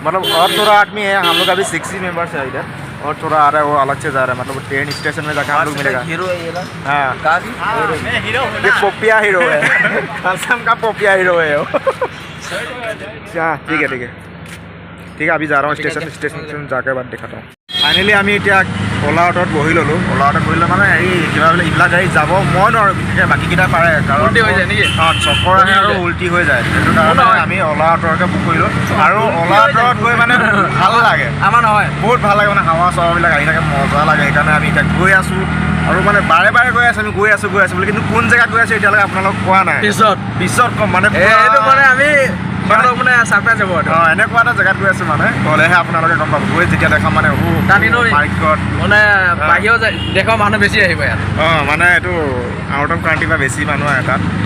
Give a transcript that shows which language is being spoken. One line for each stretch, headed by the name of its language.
Hindi: मतलब और थोड़ा आदमी है, हम लोग अभी 60 मेंबर्स है इधर, और थोड़ा आ रहा है, वो अलग से जा रहा है, मतलब ट्रेन स्टेशन में जाकर हम लोग मिलेगा। हीरो है ये ना। हाँ, मैं हीरो हूं ये पोपिया हीरो है, असम का पोपिया हीरो है वो। हाँ, ठीक है ठीक है, अभी जा रहा हूँ स्टेशन जाकर बाद दिखाता हूँ।
Assamese: ফাইনেলি আমি এতিয়া অ'লা অ'টোত বহি ল'লোঁ। অ'লা অ'টোত বহিলে মানে হেৰি কিবা বোলে এইবিলাক গাড়ী যাব মই নোৱাৰোঁ, বিশেষকৈ বাকীকেইটা পাৰে, কাৰণ উল্টি হৈ যায় নেকি? অঁ, চকৰ আহে আৰু উল্টি হৈ যায়। সেইটো কাৰণে আমি অ'লা অ'টোকে বুক কৰিলোঁ, আৰু অ'লা অ'টোত গৈ মানে ভাল লাগে, আমাৰ নহয়, বহুত ভাল লাগে, মানে হাৱা চাৱাবিলাক আহি থাকে, মজা লাগে। সেইকাৰণে আমি এতিয়া গৈ আছোঁ, আৰু মানে বাৰে বাৰে গৈ আছোঁ, আমি গৈ আছোঁ বুলি, কিন্তু কোন জেগাত গৈ আছোঁ এতিয়ালৈকে আপোনালোক কোৱা নাই। পিছত ক'ম, মানে এইটো মানে আমি মানে ছাৰপ্ৰাইজ হ'ব। অঁ, এনেকুৱা এটা জেগাত গৈ আছোঁ, মানে গ'লেহে আপোনালোকে গম পাব। গৈ যেতিয়া দেখাম মানে বাইকত মানে বাহিৰৰ দেশৰ মানুহ বেছি আহিব ইয়াত। অঁ, মানে এইটো
English: out of country
Assamese: পৰা বেছি মানুহ আহে তাত।